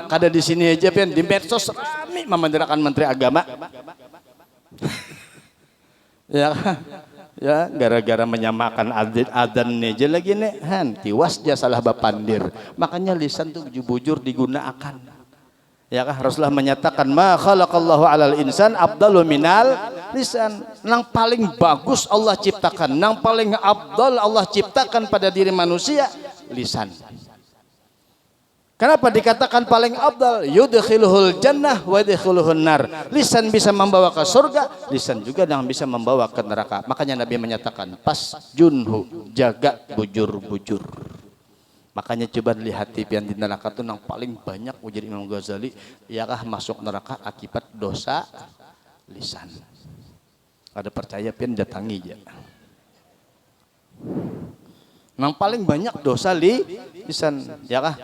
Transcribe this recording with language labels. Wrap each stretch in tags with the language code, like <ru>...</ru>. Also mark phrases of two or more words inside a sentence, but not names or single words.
<bjn>Kada di sini aja pian di medsos rami memandirakan Menteri Agama. Ya gara-gara menyamakan adzan aja lagi nih tiwas dia salah bapandir. Makanya lisan tuh bujur digunakan. Ya kah, Rasulullah menyatakan</bjn> <ar>ما خلق الله على الإنسان أفضل من اللسان.</ar> <bjn>Nang paling bagus Allah ciptakan, nang paling afdal Allah ciptakan pada diri manusia lisan. Kenapa dikatakan paling afdal?</bjn> <ar>يدخله الجنة ويدخله النار.</ar> <bjn>Lisan bisa membawa ke surga, lisan juga yang bisa membawa ke neraka. Makanya Nabi menyatakan pas junhu, jaga bujur-bujur. Makanya coba lihat pian di neraka itu yang paling banyak ujar Imam Ghazali, yakah masuk neraka akibat dosa lisan. Ada percaya pian datangi aja. Yang paling banyak dosa lisan, yakah?</bjn>